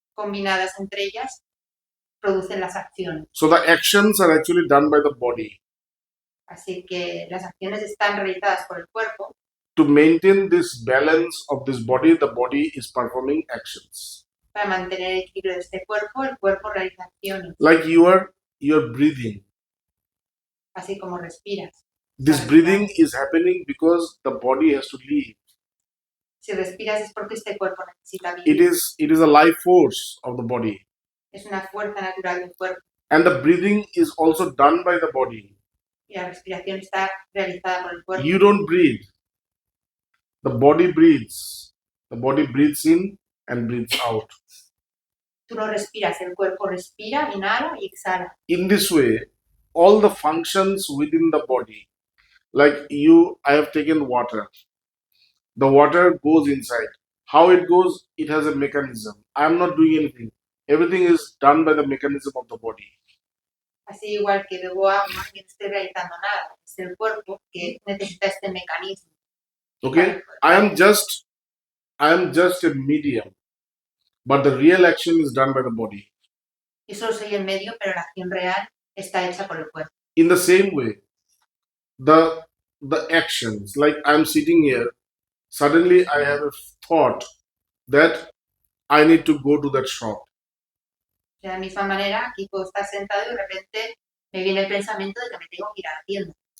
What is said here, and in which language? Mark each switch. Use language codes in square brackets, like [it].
[es] Combinadas entre ellas producen las acciones. [en] So the actions are actually done by the body. [es] Así que las acciones están realizadas por el cuerpo. [en] To maintain this balance of this body, the body is performing actions. [es] Para mantener el equilibrio de este cuerpo, el cuerpo realiza acciones. [en] Like you are breathing. [es] Así como respiras. [en] This breathing is happening because the body has to live. [es] Si respiras es porque este cuerpo necesita vivir. [en] It is a life force of the body. [es] Es una fuerza natural del cuerpo. [en] And the breathing is also done by the body. [es] Y la respiración está realizada por el cuerpo. [en] You don't breathe. The body breathes. The body breathes in and breathes out. [es] Tú no respiras, el cuerpo respira, inhala y exhala. [en] In this way, all the functions within the body, like I have taken water. The water goes inside. How it goes, it has a mechanism. I am not doing anything. Everything is done by the mechanism of the body. [es] Así igual que bebo agua y no estoy realizando nada. Es el cuerpo que necesita este mecanismo. [en] Okay? I am just a medium. But the real action is done by the body. [es] Yo solo soy el medio, pero la acción real está hecha por el cuerpo. [en] In the same way, the actions, like I'm sitting here, suddenly I have a thought that I need to go to that shop. [es] De la misma manera, aquí puedo estar sentado y de repente me viene el pensamiento de que me tengo que ir a la tienda.